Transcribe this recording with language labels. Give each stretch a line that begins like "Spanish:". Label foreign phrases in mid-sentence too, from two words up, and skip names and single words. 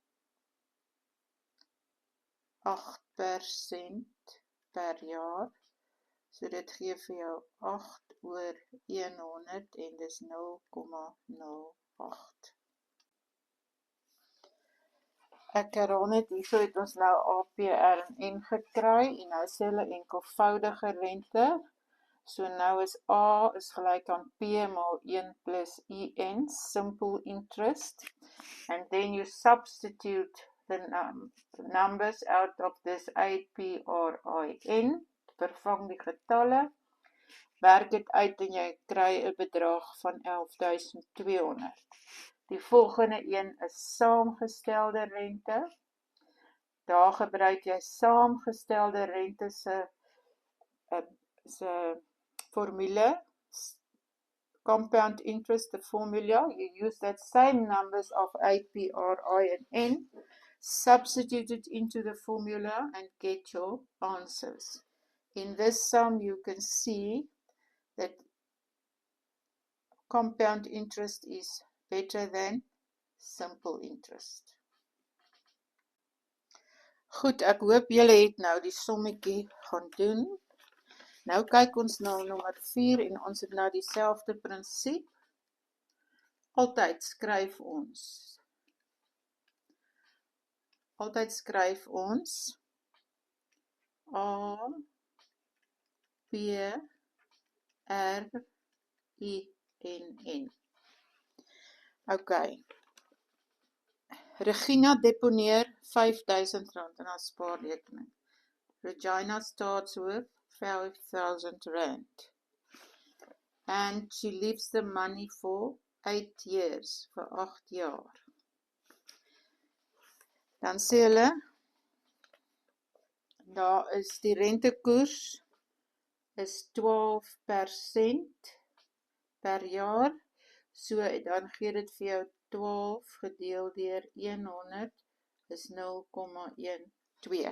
Afrikaans: 8% per jaar, so dit gee vir jou 8/100 en dis 0,08. Ek herhaal net, hierso het ons nou A, P, R en N gekry, en nou sê hulle enkelvoudige rente, so nou is A is gelyk aan P maal 1 plus IN,
English: simple interest, and then you substitute the numbers out of this APRIN,
Afrikaans: vervang die getalle, werk dit uit en jy kry 'n bedrag van 11.200. Die volgende een is saamgestelde rente. Daar gebruik jy saamgestelde rente se formule,
English: compound interest, the formula. You use that same numbers of APRI and N, substitute it into the formula and get your answers. In this sum, you can see that compound interest is better than simple interest.
Afrikaans: Goed, ek hoop julle het nou die sommetjie gaan doen. Nou kyk ons na nommer 4 en ons het nou dieselfde prinsip. Altyd skryf ons A, P, R, I, N. Okay. Regina deponeer R5.000 in haar spaarrekening.
English: Regina starts with R5,000 and she leaves the money for 8 years,
Afrikaans: vir 8 jaar. Dan sê hulle, daar is die rentekoers is 12% per jaar, so dan gee dit vir jou 12 gedeel deur 100 is 0,12.